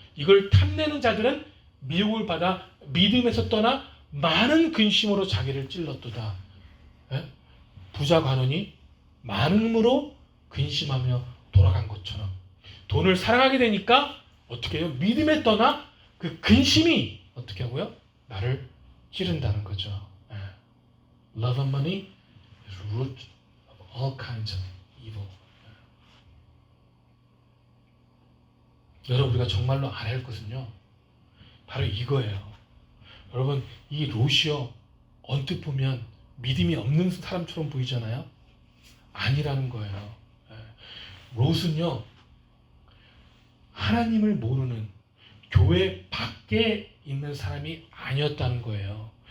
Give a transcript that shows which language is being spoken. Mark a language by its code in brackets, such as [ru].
[ko] 이걸 탐내는 자들은 미혹을 받아 믿음에서 떠나 많은 근심으로 자기를 찔렀도다. 부자 관원이 많음으로 근심하며 돌아간 것처럼 돈을 사랑하게 되니까 어떻게 해요? 믿음에 떠나 그 근심이 어떻게 하고요? 나를 찌른다는 거죠. [en] Love of money is root of all kinds of evil. [ko] 여러분, 우리가 정말로 알아야 할 것은요, 바로 이거예요. 여러분, 이 롯이요, 언뜻 보면 믿음이 없는 사람처럼 보이잖아요. 아니라는 거예요. 롯은요, 하나님을 모르는 교회 밖에 있는 사람이 아니었다는 거예요.